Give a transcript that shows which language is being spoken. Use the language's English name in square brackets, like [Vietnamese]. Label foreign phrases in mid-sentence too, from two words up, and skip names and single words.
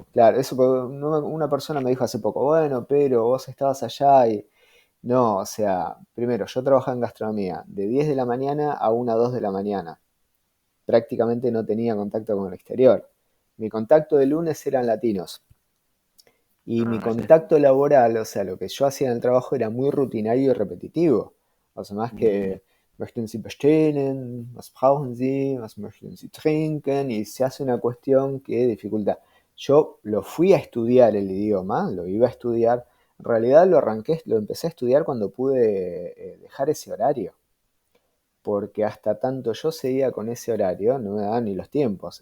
[Spanish] ámbito, claro, eso una persona me dijo hace poco, bueno, pero vos estabas allá y no, o sea, primero, yo trabajaba en gastronomía de 10 de la mañana a 1 2 de la mañana. Prácticamente no tenía contacto con el exterior. Mi contacto de lunes eran latinos. Y mi Ah, sí. contacto laboral, o sea, lo que yo hacía en el trabajo era muy rutinario y repetitivo. O sea, más que [German] möchten Sie bestellen, was brauchen Sie, was möchten Sie trinken, [Spanish] y se hace una cuestión que dificulta. Yo lo fui a estudiar el idioma, lo iba a estudiar. En realidad lo empecé a estudiar cuando pude dejar ese horario. Porque hasta tanto yo seguía con ese horario, no me daban ni los tiempos.